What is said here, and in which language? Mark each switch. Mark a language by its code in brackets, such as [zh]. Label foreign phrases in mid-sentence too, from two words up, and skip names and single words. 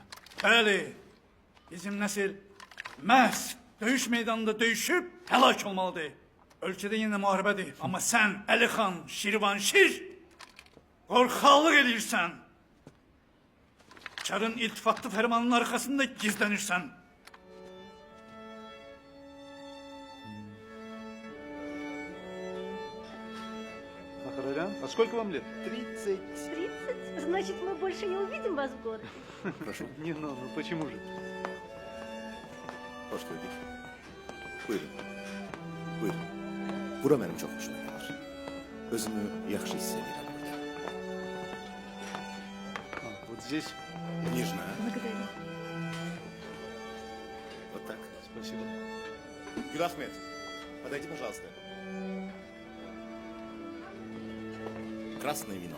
[az] Bəli, bizim nəsil məhz döyüş meydanında döyüşüb həlak olmalıdır. Ölkədə yenə müharibədir. Amma sən Əli xan, Şirvanşir qorxaqlıq edirsən. Çarın iltifatlı fərmanının arxasında gizlənirsən. [ru] Ахарарян, а сколько вам лет? 30. 30? Значит, мы больше не увидим вас в городе. Не, ну почему же? [az] Hoş gördük. Buyurun. Buyurun. Bura mənim çox xoşuma gəlir. Özümü yaxşı hiss edirəm burada. [ru] Вот здесь. Нежно, а? Благодарю. Вот так. Спасибо. Гюлахмед, подойди, пожалуйста. Красное вино.